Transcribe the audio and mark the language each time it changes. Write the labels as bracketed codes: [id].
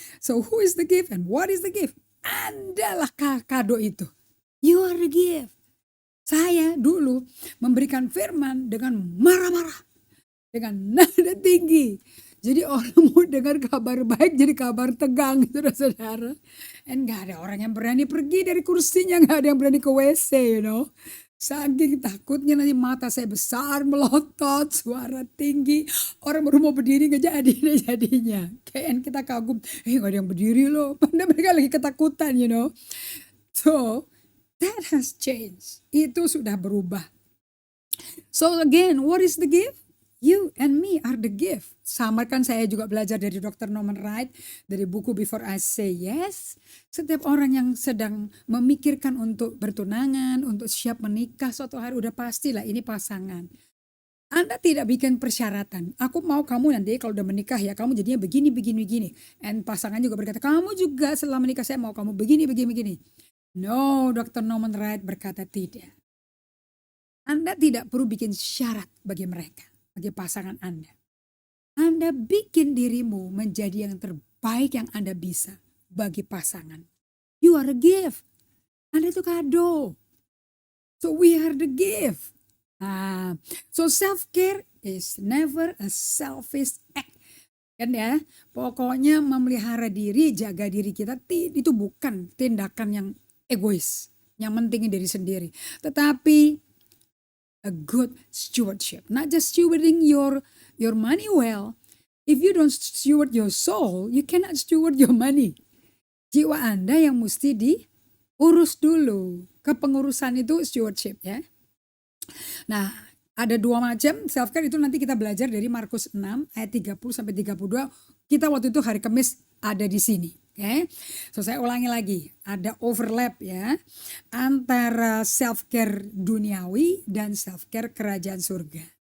[en] So who is the gift and what is the gift? [id] Andalah kado itu. [en] You are the gift. [id] Saya dulu memberikan firman dengan marah-marah, dengan nada tinggi. Jadi orang mau dengar kabar baik jadi kabar tegang, saudara-saudara. And gak ada orang yang berani pergi dari kursinya, gak ada yang berani ke WC, Saking takutnya nanti mata saya besar, melotot, suara tinggi. Orang baru mau berdiri gak jadi jadinya. Kayak kita kagum, gak ada yang berdiri loh. Padahal mereka lagi ketakutan, [en] So, that has changed. [id] Itu sudah berubah. [en] So again, what is the gift? You and me are the gift. [id] Sama kan saya juga belajar dari Dr. Norman Wright, dari buku Before I Say Yes. Setiap orang yang sedang memikirkan untuk bertunangan, untuk siap menikah suatu hari, udah pastilah ini pasangan. Anda tidak bikin persyaratan. Aku mau kamu nanti kalau udah menikah ya kamu jadinya begini, begini, begini. And pasangan juga berkata, kamu juga setelah menikah saya mau kamu begini, begini, begini. [en] No, [id] Dr. Norman Wright berkata tidak. Anda tidak perlu bikin syarat bagi mereka, bagi pasangan Anda. Anda bikin dirimu menjadi yang terbaik yang Anda bisa bagi pasangan. [en] You are a gift. [id] Anda itu kado. [en] So we are the gift. So self-care is never a selfish act. [id] Kan ya, pokoknya memelihara diri, jaga diri kita itu bukan tindakan yang egois, yang mentingin diri sendiri. Tetapi [en] a good stewardship. Not just stewarding your money well. If you don't steward your soul, you cannot steward your money. [id] Jiwa Anda yang mesti diurus dulu. Kepengurusan itu stewardship ya. Nah, ada dua macam self-care itu nanti kita belajar dari Markus 6 ayat 30 sampai 32. Kita waktu itu hari Kamis ada di sini. Okay? So saya ulangi lagi, ada overlap ya antara self-care duniawi dan self-care kerajaan surga.